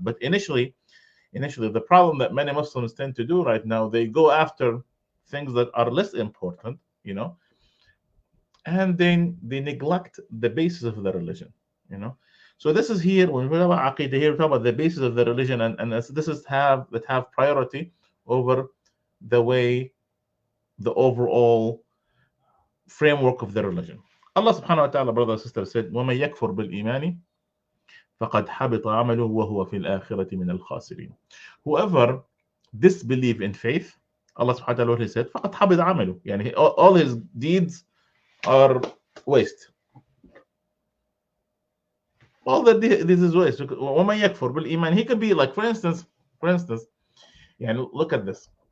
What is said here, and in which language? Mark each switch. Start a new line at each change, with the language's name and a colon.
English: But initially, the problem that many Muslims tend to do right now, they go after things that are less important, and then they neglect the basis of the religion, So this is here when we talk about Aqeedah. Here we talk about the basis of the religion, and this is have priority over the way the overall framework of the religion. Allah subhanahu wa ta'ala, brothers and sisters, said,
Arabic: وَمَن يَكْفُرْ بِالْإِيمَانِ فَقَدْ حَبِطَ عَمَلُهُ وَهُوَ فِي الْآخِرَةِ مِنَ الْخَاسِرِينَ.
English: Whoever disbelieve in faith, Allah subhanahu wa ta'ala said,
Arabic: فَقَدْ حَبِطَ عَمَلُهُ.
English: All his deeds are waste. All that this is waste.
Arabic: وَمَن يَكْفُرْ بِالْإِيمَانِ.
English: He could be like, for instance, look at this.